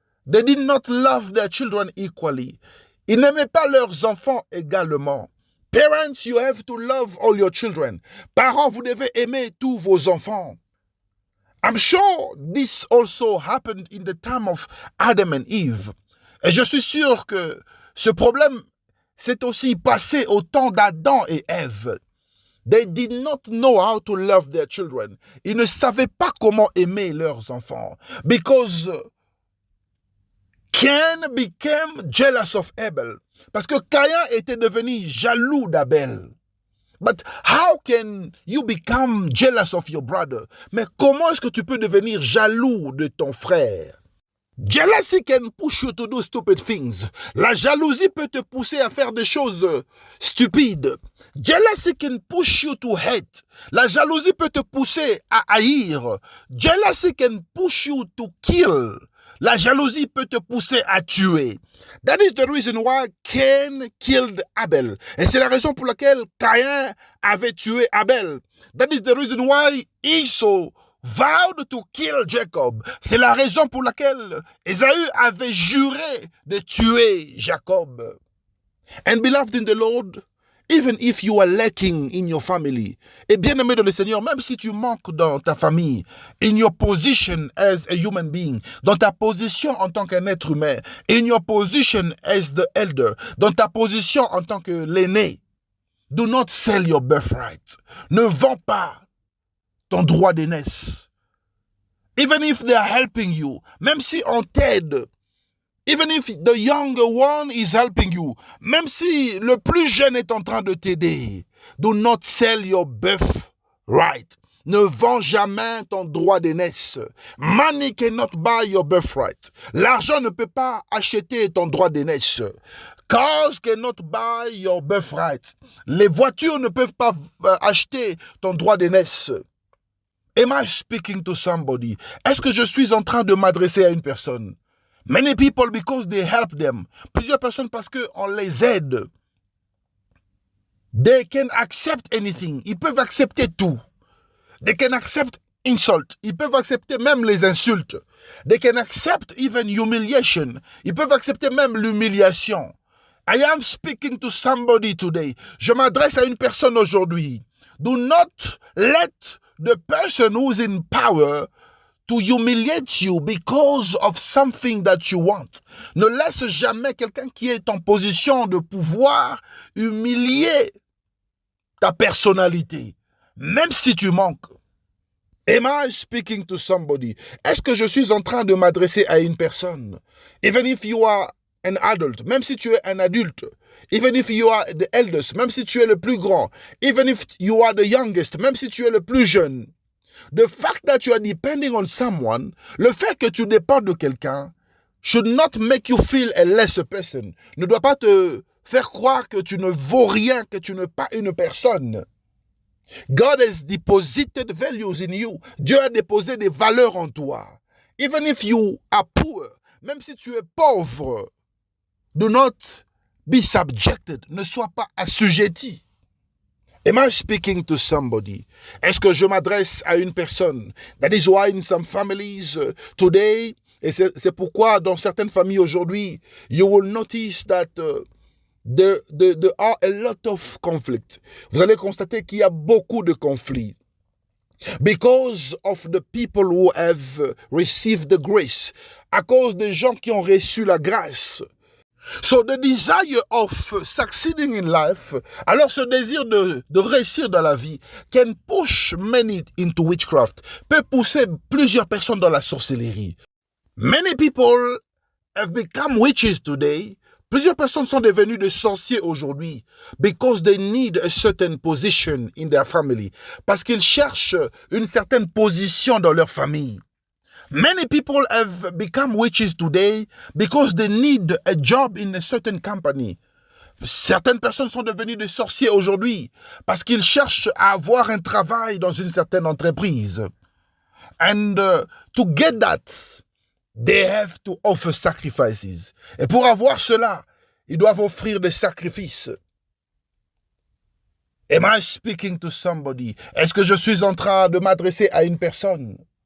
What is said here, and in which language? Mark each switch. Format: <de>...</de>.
<en>They did not love their children equally.</en> <fr>Ils n'aimaient pas leurs enfants également.</fr> <en>Parents, you have to love all your children.</en> <fr>Parents, vous devez aimer tous vos enfants.</fr> <en>I'm sure this also happened in the time of Adam and Eve.</en> <fr>Et je suis sûr que ce problème s'est aussi passé au temps d'Adam et Ève.</fr> <en>They did not know how to love their children.</en> <fr>Ils ne savaient pas comment aimer leurs enfants.</fr> <en>Because Cain became jealous of Abel.</en> <fr>Parce que Caïn était devenu jaloux d'Abel.</fr> <en>But how can you become jealous of your brother?</en> <fr>Mais comment est-ce que tu peux devenir jaloux de ton frère?</fr> <en>Jealousy can push you to do stupid things.</en> <fr>La jalousie peut te pousser à faire des choses stupides.</fr> <en>Jealousy can push you to hate.</en> <fr>La jalousie peut te pousser à haïr.</fr> <en>Jealousy can push you to kill.</en> <fr>La jalousie peut te pousser à tuer.</fr> <en>That is the reason why Cain killed Abel.</en> <fr>Et c'est la raison pour laquelle Caïn avait tué Abel.</fr> <en>That is the reason why Esau vowed to kill Jacob.</en> <fr>C'est la raison pour laquelle Ésaü avait juré de tuer Jacob.</fr> <en>And beloved in the Lord, even if you are lacking in your family,</en> <fr>et bien aimé dans le Seigneur, même si tu manques dans ta famille,</fr> <en>in your position as a human being,</en> <fr>dans ta position en tant qu'un être humain,</fr> <en>in your position as the elder,</en> <fr>dans ta position en tant que l'aîné,</fr> <en>do not sell your birthright.</en> <fr>Ne vends pas ton droit d'aînesse.</fr> <en>Even if they are helping you,</en> <fr>même si on t'aide,</fr> <en>even if the younger one is helping you,</en> <fr>même si le plus jeune est en train de t'aider,</fr> <en>do not sell your birthright.</en> <fr>Ne vends jamais ton droit d'aînesse.</fr> <en>Money cannot buy your birthright.</en> <fr>L'argent ne peut pas acheter ton droit d'aînesse.</fr> <en>Cars cannot buy your birthright.</en> <fr>Les voitures ne peuvent pas acheter ton droit d'aînesse.</fr> <en>Am I speaking to somebody?</en> <fr>Est-ce que je suis en train de m'adresser à une personne?</fr> <en>Many people because they help them.</en> <fr>Plusieurs personnes parce qu'on les aide.</fr> <en>They can accept anything.</en> <fr>Ils peuvent accepter tout.</fr> <en>They can accept insult.</en> <fr>Ils peuvent accepter même les insultes.</fr> <en>They can accept even humiliation.</en> <fr>Ils peuvent accepter même l'humiliation.</fr> <en>I am speaking to somebody today.</en> <fr>Je m'adresse à une personne aujourd'hui.</fr> <en>Do not let the person who's in power to humiliate you because of something that you want.</en> <fr>Ne laisse jamais quelqu'un qui est en position de pouvoir humilier ta personnalité, même si tu manques.</fr> <en>Am I speaking to somebody?</en> <fr>Est-ce que je suis en train de m'adresser à une personne?</fr> <en>Even if you are an adult,</en> <fr>même si tu es un adulte,</fr> <en>even if you are the eldest,</en> <fr>même si tu es le plus grand,</fr> <en>even if you are the youngest,</en> <fr>même si tu es le plus jeune,</fr> <en>the fact that you are depending on someone,</en> <fr>le fait que tu dépends de quelqu'un,</fr> <en>should not make you feel a lesser person.</en> <fr>Ne doit pas te faire croire que tu ne vaux rien, que tu n'es pas une personne.</fr> <en>God has deposited values in you.</en> <fr>Dieu a déposé des valeurs en toi.</fr> <en>Even if you are poor,</en> <fr>même si tu es pauvre,</fr> <en>do not be subjected.</en> <fr>Ne sois pas assujetti.</fr> <en>Am I speaking to somebody?</en> <fr>Est-ce que je m'adresse à une personne?</fr> <en>That is why in some families today,</en> <fr>et c'est pourquoi dans certaines familles aujourd'hui,</fr> <en>you will notice that there are a lot of conflict.</en> <fr>Vous allez constater qu'il y a beaucoup de conflits.</fr> <en>Because of the people who have received the grace.</en> <fr>À cause des gens qui ont reçu la grâce.</fr> <en>So the desire of succeeding in life,</en> <fr>alors ce désir de réussir dans la vie,</fr> <en>can push many into witchcraft,</en> <fr>peut pousser plusieurs personnes dans la sorcellerie.</fr> <en>Many people have become witches today.</en> <fr>Plusieurs personnes sont devenues des sorciers aujourd'hui</fr> <en>because they need a certain position in their family.</en> <fr>Parce qu'ils cherchent une certaine position dans leur famille.</fr> <en>Many people have become witches today because they need a job in a certain company.</en> <fr>Certaines personnes sont devenues des sorciers aujourd'hui parce qu'ils cherchent à avoir un travail dans une certaine entreprise.</fr> <en>And to get that, they have to offer sacrifices.</en> <fr>Et pour avoir cela, ils doivent offrir des sacrifices.</fr> <en>Am I speaking to somebody?</en> <fr>Est-ce que je suis en train de m'adresser à une personne?</fr>